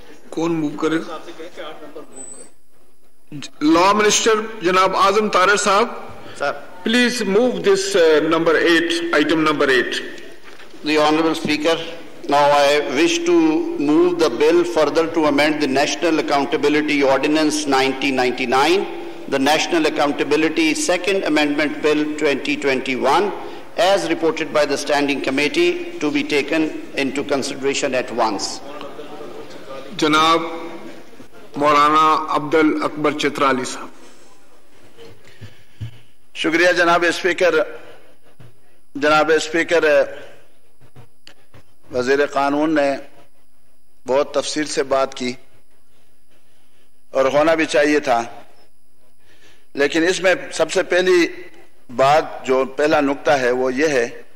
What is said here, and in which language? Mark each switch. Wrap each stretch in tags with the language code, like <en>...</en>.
<ur>کون موو کرے؟ Law minister جناب اعظم طارڑ صاحب،</ur> <en>please move this number 8,</en> <ur>item number 8.</ur> <en>The Honorable Speaker, now I wish to move the bill further to amend the National Accountability Ordinance 1999, the National Accountability Second Amendment Bill 2021, as reported by the Standing Committee, to be taken into consideration at once.</en> <ur>جناب مولانا عبد الاکبر چترالی صاحب۔ شکریہ جناب speaker. جناب speaker, وزیر قانون نے بہت تفصیل سے بات کی اور ہونا بھی چاہیے تھا، لیکن اس میں سب سے پہلی بات جو پہلا نقطہ ہے وہ یہ ہے</ur>